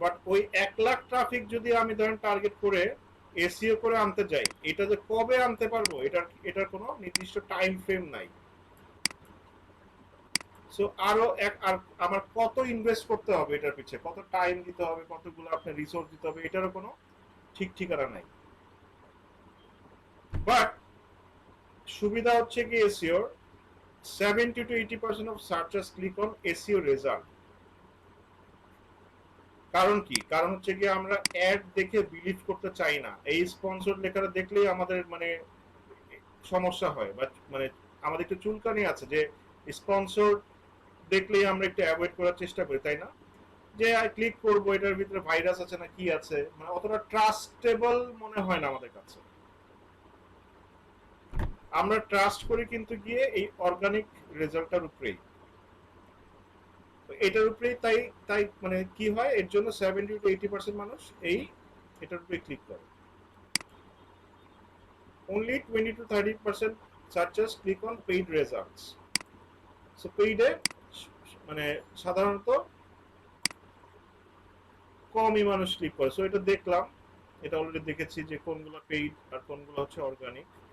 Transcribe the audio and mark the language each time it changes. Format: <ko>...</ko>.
<bn>But ওই 1 lakh traffic যদি আমি ধরেন টার্গেট করে এসইও করে আনতে যাই, এটা যে কবে আনতে পারবো এটার কোনো নির্দিষ্ট টাইম ফ্রেম নাই। সো আরো আর আমার কত ইনভেস্ট করতে হবে এটার পিছে, কত টাইম দিতে হবে, কতগুলো আপনার রিসোর্স দিতে হবে, এটারও কোনো ঠিক ঠিকানা নাই। বাট সুবিধা হচ্ছে কি SEO</bn> <en>70 to 80% of searchers click on SEO result।</en> <bn>কারণ কি, কারণ হচ্ছে কি আমরা অ্যাড দেখে বিলিভ করতে চাই না। এই স্পন্সর লেখাটা দেখলেই আমাদের মানে সমস্যা হয়, বা মানে আমাদের একটু চুলকানি আছে যে স্পন্সর দেখলেই আমরা একটু অ্যাভয়েড করার চেষ্টা করি, তাই না? যে ক্লিক করবো, এটার ভিতরে ভাইরাস আছে না কি আছে, মানে অতটা ট্রাস্টেবল মনে হয় না আমাদের কাছে। আমরা ট্রাস্ট করি কিন্তু গিয়ে এই অর্গানিক রেজাল্টটার উপরেই, এটার উপরেই। তাই তাই মানে কি হয়, এর জন্য 70 to 80% মানুষ এই এটার উপরে ক্লিক করে।</bn> <en>only 20 to 30% searchers click on paid results।</en> <bn>So পেইডে মানে সাধারণত কমই মানুষ ক্লিক করে। সো এটা দেখলাম, এটা অলরেডি দেখেছি যে কোনগুলো পেইড আর কোনগুলো হচ্ছে অর্গানিক।</bn>